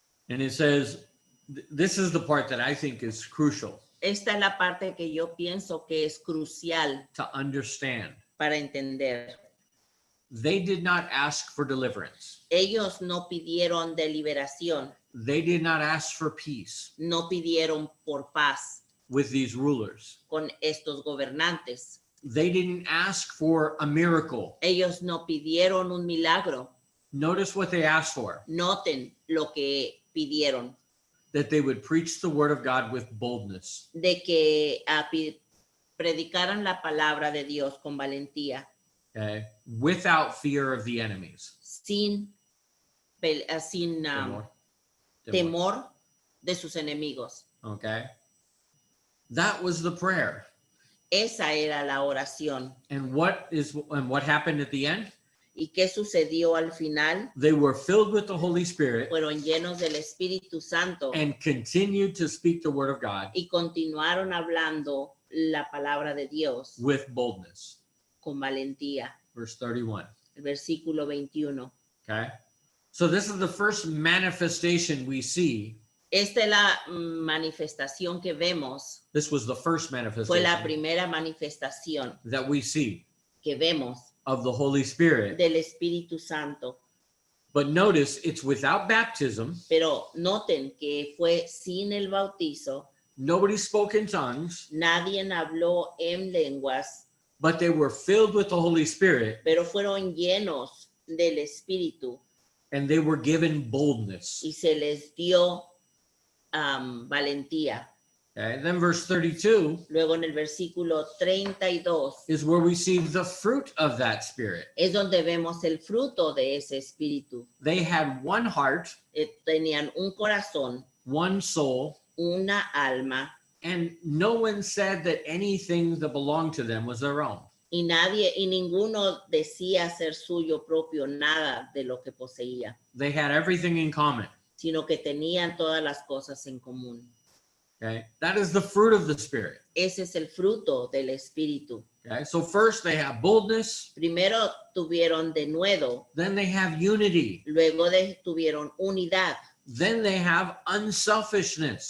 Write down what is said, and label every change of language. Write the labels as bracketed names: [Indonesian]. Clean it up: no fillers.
[English] And it says, this is the part that I think is crucial [Spanish] Esta es la parte que yo pienso que es crucial [English] to understand. [Spanish] para entender. [English] They did not ask for deliverance. [Spanish] Ellos no pidieron de liberación, [English] They did not ask for peace [Spanish] no pidieron por paz [English] with these rulers. [Spanish] con estos gobernantes. [English] They didn't ask for a miracle. [Spanish] Ellos no pidieron un milagro. [English] Notice what they asked for, [Spanish] Noten lo que pidieron, [English] that they would preach the word of God with boldness. [Spanish] de que predicaran la palabra de Dios con valentía, [English] Okay. Without fear of the enemies. [Spanish] sin Temor. temor de sus enemigos. [English] Okay. That was the prayer. [Spanish] Esa era la oración. [English] And what happened at the end? [Spanish] ¿Y qué sucedió al final? [English] They were filled with the Holy Spirit [Spanish] Fueron llenos del Espíritu Santo [English] and continued to speak the word of God [Spanish] y continuaron hablando la palabra de Dios [English] with boldness. [Spanish] con valentía. [English] Verse 31. [Spanish] El versículo 21. [English] Okay. So this is the first manifestation we see. [Spanish] Esta es la manifestación que vemos. [English] This was the first [Spanish] Fue la [English] manifestation [Spanish] primera manifestación [English] that we see [Spanish] que vemos [English] of the Holy Spirit. [Spanish] del Espíritu Santo. [English] But notice it's without baptism. [Spanish] Pero noten que fue sin el bautizo. [English] Nobody spoke in tongues, [Spanish] Nadie habló en lenguas, [English] but they were filled with the Holy Spirit [Spanish] pero fueron llenos del Espíritu [English] and they were given boldness. [Spanish] y se les dio valentía. [English] Okay. And then verse 32 [Spanish] Luego en el versículo 32 [English] is where we see the fruit of that spirit. [Spanish] es donde vemos el fruto de ese espíritu. [English] They had one heart, [Spanish] Tenían un corazón, [English] one soul, [Spanish] una alma, [English] and no one said that anything that belonged to them was their own. [Spanish] y ninguno decía ser suyo propio nada de lo que poseía, [English] They had everything in common. [Spanish] sino que tenían todas las cosas en común. [English] Okay. That is the fruit of the spirit. [Spanish] Ese es el fruto del espíritu. [English] Okay. So first they have boldness, [Spanish] Primero tuvieron denuedo, [English] then they have unity, [Spanish] luego tuvieron unidad [English] then they have unselfishness.